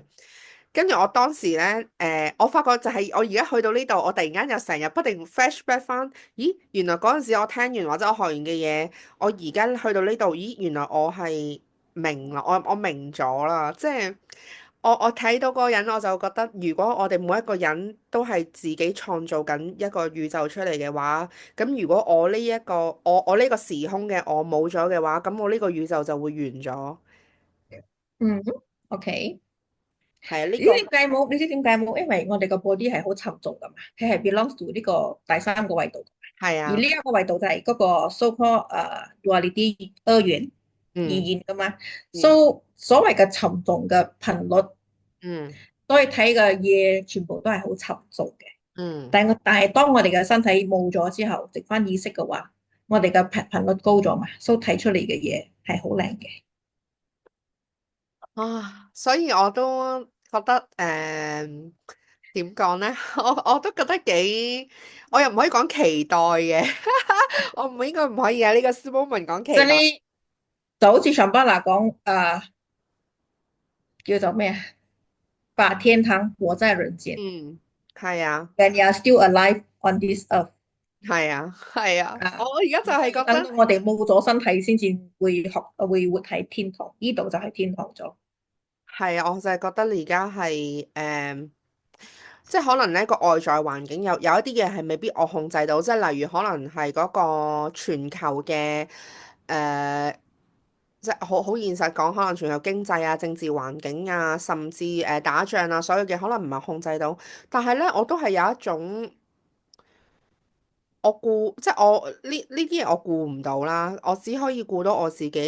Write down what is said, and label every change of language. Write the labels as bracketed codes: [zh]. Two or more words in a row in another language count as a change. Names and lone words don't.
[yue] 跟住我當時咧，我發覺就係我而家去到呢度，我突然間又成日不停 flashback 翻，咦，原來嗰陣時我聽完或者我學完嘅嘢，我而家去到呢度，咦，原來我係明啦，我明咗啦，即係我睇到嗰個人，我就覺得，如果我哋每一個人都係自己創造緊一個宇宙出嚟嘅話，咁如果我呢一個我呢個時空嘅我冇咗嘅話，咁我呢個宇宙就會完咗。嗯哼，OK。係啊，呢你知個點解冇？你知點解冇？因為我哋個 body 係好沉重噶嘛，佢係 [en] belongs to [yue] 呢個第三個維度，而呢係啊，一個維度就係嗰個 [en] so called duality [yue] 二元二嗯元噶嘛。嗯 so 所謂嘅沉重嘅頻率，嗯。所以睇嘅嘢全部都係好沉重嘅。嗯，但係當我哋嘅身體冇咗之後，剩翻意識嘅話，我哋嘅頻率高咗嘛，所以睇出嚟嘅嘢係好靚嘅。啊，所以我都覺得點講呢？我都覺得幾，我又唔可以講期待嘅，我唔應該唔可以啊！呢個 moment 講期待，即係呢，就好似上班嗱講叫做咩啊？把天堂活在人間嗯，係啊， [en] ，when you are still alive on this earth [yue] 係啊，係啊，我啊，而家就唔係要係覺得等到我哋冇咗身體先至會活喺天堂，呢度就係天堂咗。係啊，我就係覺得而家係即係可能呢個外在環境有一啲嘢係未必我控制到，即係例如可能係嗰個全球嘅即係好現實講，可能全球經濟啊、政治環境啊，甚至打仗啊，所有嘅可能唔係控制到，但係咧我都係有一種即係我呢啲嘢我顧唔到啦，我只可以顧到我自己。